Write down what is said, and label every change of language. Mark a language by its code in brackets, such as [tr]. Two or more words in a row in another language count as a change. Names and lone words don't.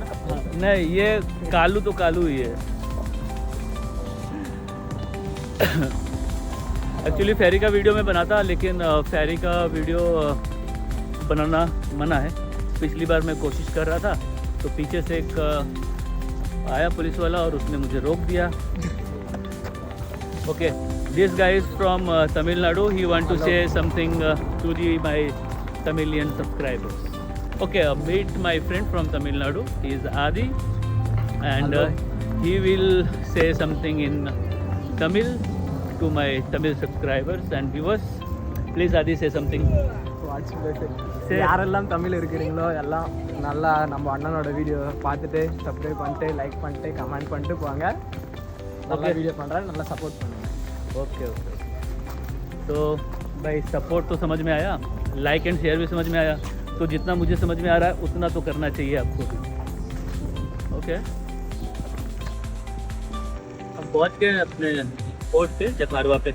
[hi] हाँ, नहीं, ये कालू तो कालू ही है। एक्चुअली फेरी का वीडियो मैं बनाता, लेकिन फेरी का वीडियो बनाना मना है। पिछली बार मैं कोशिश कर रहा था तो पीछे से एक आया पुलिस वाला और उसने मुझे रोक दिया। [en] Okay, this guy is from Tamil Nadu. He want to say something to my Tamilian subscribers. Okay, meet my friend from Tamil Nadu. He is Adi, and he will say something in Tamil to my Tamil subscribers and viewers. Please, Adi, say something. [ta] யாரெல்லாம் தமிழ் இருக்கிறீங்களோ எல்லாம் நல்லா நம்ம அண்ணனோட வீடியோ பார்த்துட்டு சப்ஸ்கிரைப் பண்ணிட்டு லைக் பண்ணிட்டு கமெண்ட் பண்ணிட்டு போங்க. நல்லா வீடியோ பண்ணுறாரு, நல்லா सपोर्ट பண்ணுங்க. [hi] ओके ओके, तो भाई सपोर्ट तो समझ में आया, [en] like and share [hi] भी समझ में आया, तो जितना मुझे समझ में आ रहा है उतना तो करना चाहिए आपको भी। ओके, हम पहुंच गए अपने पोर्ट पे, जकार्वा पे।